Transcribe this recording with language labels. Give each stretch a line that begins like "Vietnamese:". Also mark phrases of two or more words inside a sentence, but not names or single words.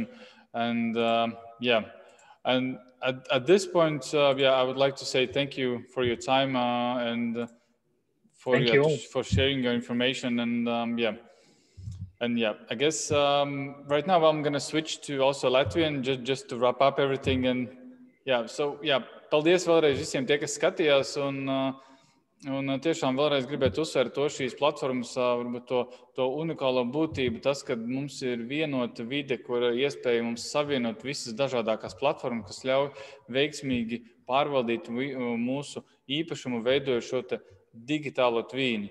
English: And and at this point, I would like to say thank you for your time and for sharing your information. And I guess right now I'm going to switch to also Latvian just to wrap up everything.
Latvian: And paldies vēlreiz visiem tie, kas skatījās, un tiešām vēlreiz gribētu uzsvērt to šīs platformas, varbūt to unikālo būtību, tas, ka mums ir vienota vide, kur iespēja mums savienot visas dažādākās platformas, kas ļauj veiksmīgi pārvaldīt mūsu īpašumu, veidojot šo te digitālo tvīni.